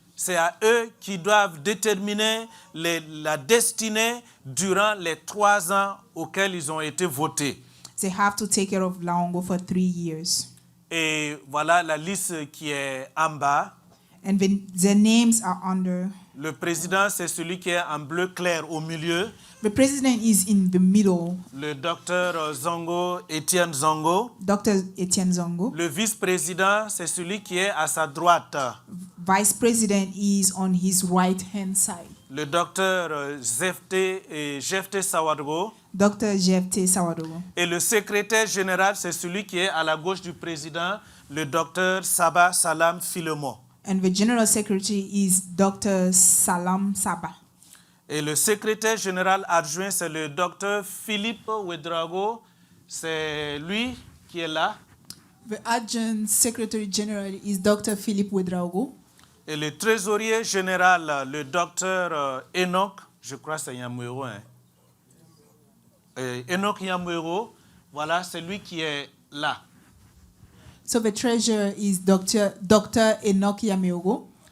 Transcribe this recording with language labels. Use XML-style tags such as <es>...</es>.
<fr>C'est à eux qui doivent déterminer la destinée durant les 3 ans auxquels ils ont été votés.</fr> <en>They have to take care of Laongo for 3 years.</en> <fr>Et voilà la liste qui est en bas.</fr> <en>And their names are under.</en> <fr>Le président, c'est celui qui est en bleu clair au milieu.</fr> <en>The president is in the middle,</en> <fr>Le docteur Zongo, Étienne Zongo.</fr> <en>Dr. Etienne Zongo.</en> <fr>Le vice-président, c'est celui qui est à sa droite.</fr> <en>Vice president is on his right-hand side.</en> <fr>Le docteur Jefte Sawadgo.</fr> <en>Dr. Jefte Sawadogo.</en> <fr>Et le secrétaire général, c'est celui qui est à la gauche du président, le docteur Saba Salam Filemo.</fr> <en>And the general secretary is Dr. Salam Saba.</en> <fr>Et le secrétaire général adjoint, c'est le docteur Philippe Ouedraogo. C'est lui qui est là.</fr> <en>The adjunct secretary general is Dr. Philip Ouedraogo.</en> <fr>Et le trésorier général, le docteur Enoch, je crois que c'est Yamuero. Enoch Yamuero, voilà, c'est lui qui est là.</fr> <en>So the treasurer is Dr. Enoch Yameogo.</en>